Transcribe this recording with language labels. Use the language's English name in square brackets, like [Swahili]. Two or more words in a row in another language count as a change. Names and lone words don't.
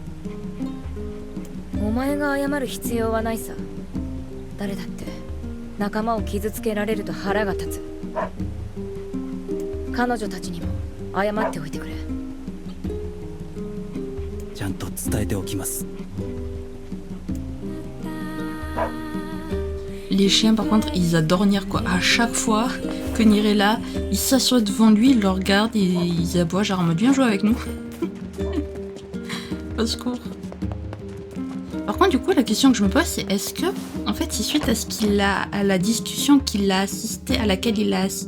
[Japanese] お前が謝る必要はないさ。誰だって仲間を傷つけられると腹が立つ。彼女たちにも謝っておいてくれ。ちゃんと伝えておきます。 [French] Les chiens, par contre, ils adorent Nier, quoi. À chaque fois que Nier est là, ils s'assoient devant lui, ils le regardent et ils aboient, genre en mode bien joué avec nous. Au secours. Par contre, du coup, la question que je me pose, c'est est-ce que, en fait, c'est suite à la discussion à laquelle il a assisté.